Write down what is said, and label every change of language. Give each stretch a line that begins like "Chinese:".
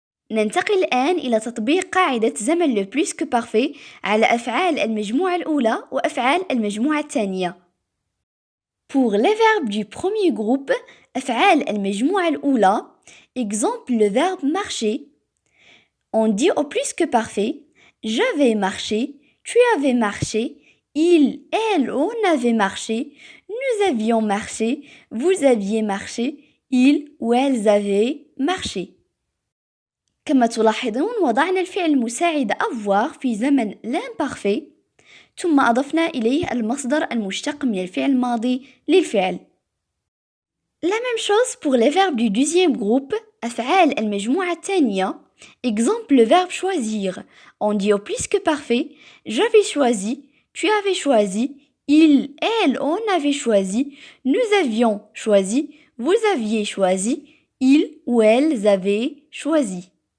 Arabic: ننتقل الآن إلى تطبيق قاعدة زمن le plus que parfait على أفعال المجموعة الأولى وأفعال المجموعة الثانية.
French: Pour les verbes du premier groupe,
Arabic: أفعال المجموعة الأولى,
French: exemple le verbe marcher. On dit au plus que parfait j'avais marché, tu avais marché, il, elle, on avait marché, nous avions marché, vous aviez marché, ils ou elles avaient marché.
Arabic: كما تلاحظون وضعنا الفعل المساعد avoir في زمن l'imparfait ثم أضفنا إليه المصدر المشتق من الفعل الماضي للفعل.
French: La même chose pour les verbes du deuxième groupe,
Arabic: أفعال المجموعة الثانية.
French: Exemple le verbe choisir. On dit au plus que parfait j'avais choisi, tu avais choisi, il, elle, on avait choisi, nous avions choisi, vous aviez choisi, ils ou elles avaient choisi.